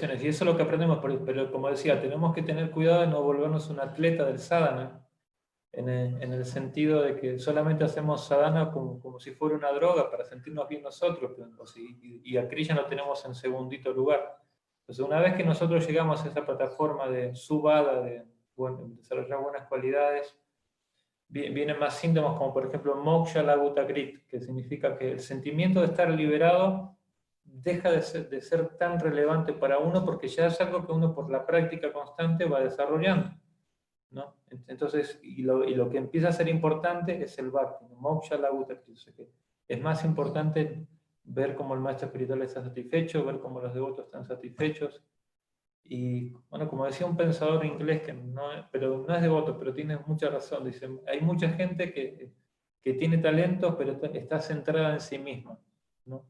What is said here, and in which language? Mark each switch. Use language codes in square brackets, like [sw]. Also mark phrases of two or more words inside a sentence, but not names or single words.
[es] Y eso es lo que aprendemos, pero como decía, tenemos que tener cuidado de no volvernos un atleta del sadhana, en el sentido de que solamente hacemos sadhana como si fuera una droga para sentirnos bien nosotros, y a Krishna lo tenemos en segundito lugar. Entonces, una vez que nosotros llegamos a esa plataforma de subhada, de desarrollar buenas cualidades, vienen más síntomas como por ejemplo [sa] moksha laguta grit, [es] que significa que el sentimiento de estar liberado deja de ser tan relevante para uno porque ya es algo que uno por la práctica constante va desarrollando, ¿no? Entonces, y lo que empieza a ser importante es el bhakti, ¿no? [sa] Moksha laguta grit. [es] O sea que es más importante ver cómo el maestro espiritual está satisfecho, ver cómo los devotos están satisfechos. Y bueno, como decía un pensador inglés, pero no es devoto, pero tiene mucha razón, dice, hay mucha gente que tiene talentos, pero está centrada en sí misma, ¿no?